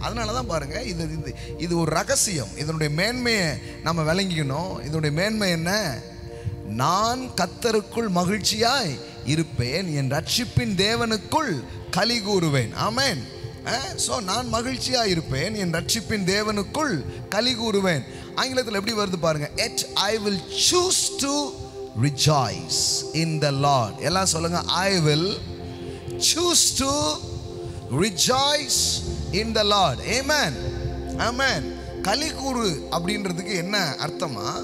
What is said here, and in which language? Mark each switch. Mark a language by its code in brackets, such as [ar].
[ta] அதனால தான் பாருங்க, இது ஒரு ரகசியம். இதனுடைய மேன்மையை நம்ம விளங்கிக்கணும். இதனுடைய மேன்மை என்ன? நான் கர்த்தருக்குள் மகிழ்ச்சியாய் இருப்பேன், என் ரட்சிப்பின் தேவனுக்குள் களி கூறுவேன். ஆமென். ஸோ நான் மகிழ்ச்சியாக இருப்பேன், என் ரட்சிப்பின் தேவனுக்குள் களி கூறுவேன். ஆங்கிலத்தில் எப்படி வருது பாருங்க, [en] yet I will choose to rejoice in the Lord. [ta] எல்லாம் சொல்லுங்க, [en] I will choose to rejoice in the Lord. Amen. Amen. [ta] கலிகூறு அப்படின்றதுக்கு என்ன அர்த்தமா?